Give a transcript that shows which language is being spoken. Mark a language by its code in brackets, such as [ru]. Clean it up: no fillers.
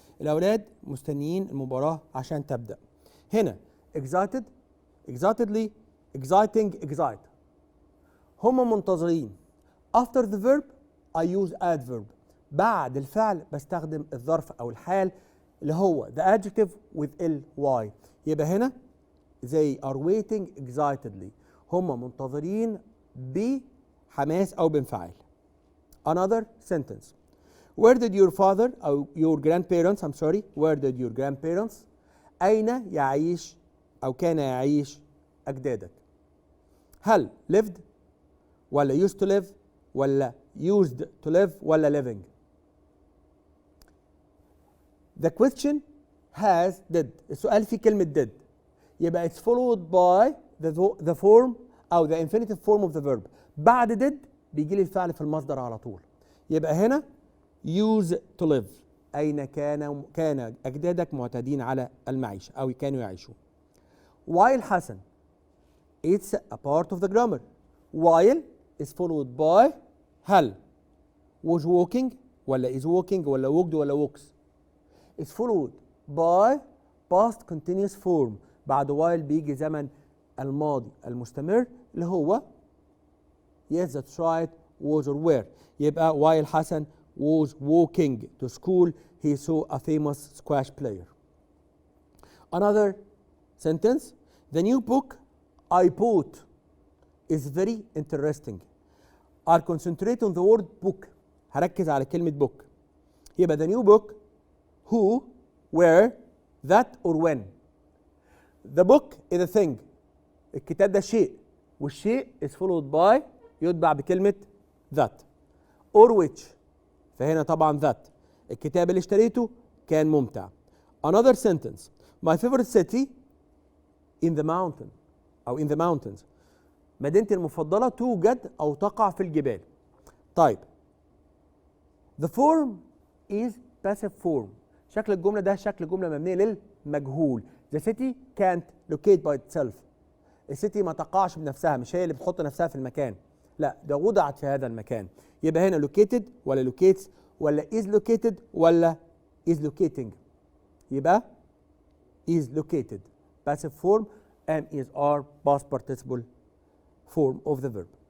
[ar] الأولاد مستنيين المباراة عشان تبدأ. [en] هنا excited, excitedly, exciting, excite. [ar] هم منتظرين. [en] After the verb I use adverb. [ar] بعد الفعل بستخدم الظرف أو الحال اللي هو [en] the adjective with ly. يبقى هنا they are waiting excitedly. [ar] هم منتظرين بحماس أو بانفعال. [en] Another sentence. Where did your father أو your grandparents where did your grandparents [ar] أين يعيش أو كان يعيش أجدادك؟ [en] هل lived ولا used to live ولا used to live ولا living؟ The question has did. [ar] السؤال فيه كلمة did. [en] يبقى it's followed by the form أو the infinitive form of the verb. [ar] بعد did بيجي لي الفعل في المصدر على طول. [en] يبقى هنا use to live. [ar] أين كان أجدادك معتادين على المعيشة أو كانوا يعيشون. [en] While Hassan it's a part of the grammar. While is followed by هل was walking ولا is walking ولا walked ولا walks. It's followed by past continuous form. [ar] بعد while بيجي زمن الماضي المستمر اللي هو [en] yes that's right was or were. يبقى while Hassan was walking to school he saw a famous squash player. Another sentence. The new book I bought is very interesting. I'll concentrate on the word book. [ar] هركز على كلمة book. [en] يبقى the new book who, where, that or when. The book is a thing. [ar] الكتاب ده شيء والشيء [en] is followed by [ar] يتبع بكلمة [en] that or which. [ar] فهنا طبعا that. الكتاب اللي اشتريته كان ممتع. [en] Another sentence. My favorite city in the mountain أو in the mountains. [ar] مدينتي المفضلة توجد أو تقع في الجبال. طيب. [en] The form is passive form. [ar] شكل الجملة ده شكل جملة مبنية للمجهول. [en] The city can't locate by itself. [ar] السيتي ما تقعش بنفسها، مش هي اللي بتحط نفسها في المكان. لا، ده وضعت في هذا المكان. [en] يبقى هنا located ولا locates ولا is located ولا is locating. يبقى is located. Passive form am is are past participle form of the verb.